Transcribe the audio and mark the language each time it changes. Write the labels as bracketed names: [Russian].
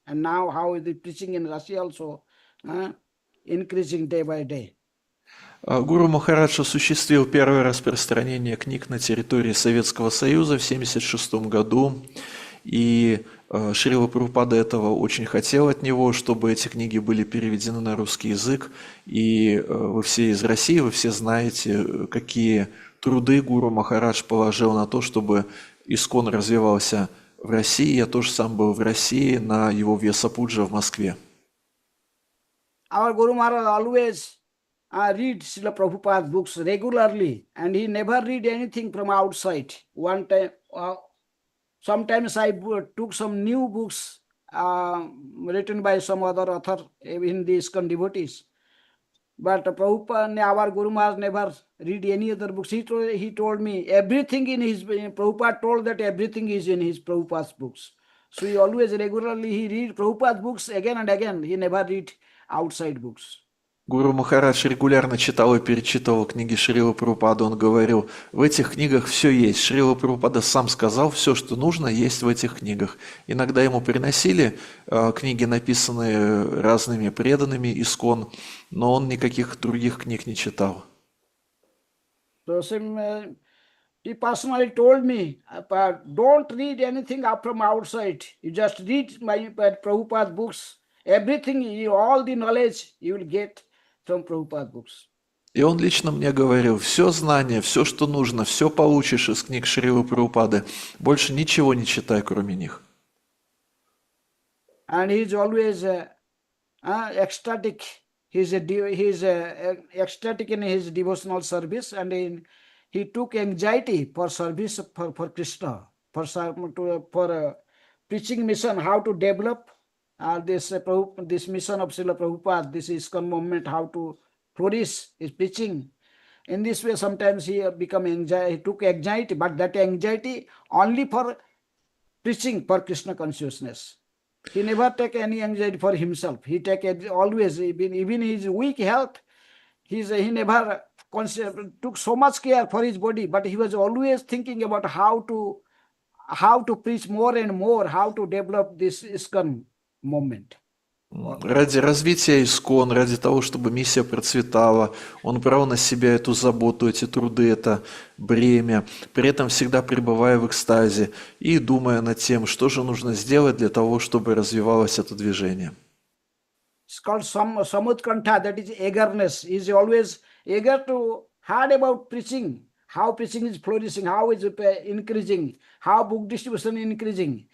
[English] And now how is the preaching in Russia also increasing day by day. [Russian] Гуру Махарадж осуществил первое распространение книг на территории Советского Союза в 1976 году, и Шрила Прабхупада этого очень хотел от него, чтобы эти книги были переведены на русский язык, и вы все из России, вы все знаете, какие труды Гуру Махарадж положил на то, чтобы Искон развивался в России. Я тоже сам был в России на его Вьясапуджа в Москве. [English] Our Guru Maharaj always read Srila Prabhupada's books regularly, and he never read anything from outside. One time, sometimes I took some new books written by some other author in the ISKCON devotees. But Prabhupada, our Guru Maharaj never read any other books. He told me everything in his, Prabhupada told that everything is in his Prabhupada's books. So he always regularly, he read Prabhupada's books again and again. He never read outside books. [Russian] Гуру Махарадж регулярно читал и перечитывал книги Шрилы Прабхупады. Он говорил, в этих книгах все есть. Шрила Прабхупада сам сказал, все, что нужно, есть в этих книгах. Иногда ему приносили книги, написанные разными преданными Искон, но он никаких других книг не читал. [English] So he personally told me, don't read anything from outside. You just read my Prabhupada's books. Everything, all the knowledge you will get from Prabhupada's books. [Russian] И он лично мне говорил, все знание, все, что нужно, все получишь из книг Шрилы Прабхупады. Больше ничего не читай, кроме них. [English] And he is always ecstatic. He is ecstatic in his devotional service, and he took anxiety for service for Krishna, for preaching mission, how to develop this mission of Srila Prabhupada, this ISKCON movement, how to flourish his preaching. In this way, sometimes he took anxiety, but that anxiety only for preaching for Krishna consciousness. He never take any anxiety for himself. He take always, even his weak health, he never took so much care for his body, but he was always thinking about how to preach more and more, how to develop this ISKCON moment. [Russian] Ради развития Искон, ради того, чтобы миссия процветала, он брал на себя эту заботу, эти труды, это бремя, при этом всегда пребывая в экстазе и думая над тем, что же нужно сделать для того, чтобы развивалось это движение. [English] It's called samutkantha, that is eagerness. He is always eager to heard about preaching, how preaching is flourishing, how is it increasing, how book distribution is increasing.